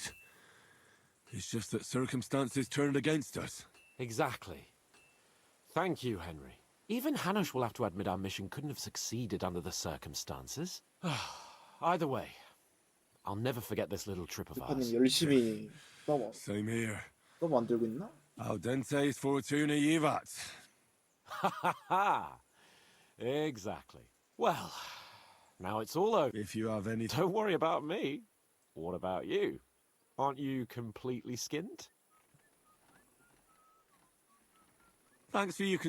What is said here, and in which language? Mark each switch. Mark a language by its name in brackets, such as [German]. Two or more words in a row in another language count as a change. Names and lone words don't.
[English] It's just that circumstances turned against us. Exactly. Thank you, Henry. Even Hanush will have to admit our mission couldn't have succeeded under the circumstances. Either way, I'll never forget this little trip of [Korean] 대파님 [English] ours. [Korean] 열심히 [English] Same here. [Korean] 또 만들고 있나? Al dente's fortuna jivat. Ha ha ha! [English] Exactly. Well, now it's all over. If you have any... Don't worry about me. What about you? Aren't you completely skinned? Thanks for your